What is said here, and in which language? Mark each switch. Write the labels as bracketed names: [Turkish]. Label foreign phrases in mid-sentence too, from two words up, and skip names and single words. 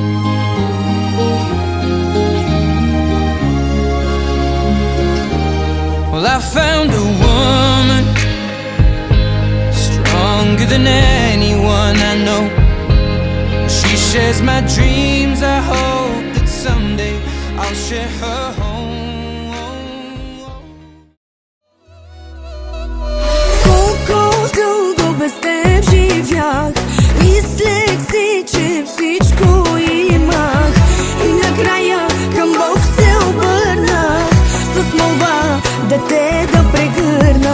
[English] Well, I found a woman stronger than anyone I know. She shares my dreams. I hope that someday I'll share her home. [Bulgarian] Колко дълго без теб живях, мислех си, че всичко имах, и накрая към Бог се обърнах с молба да те да прегърна.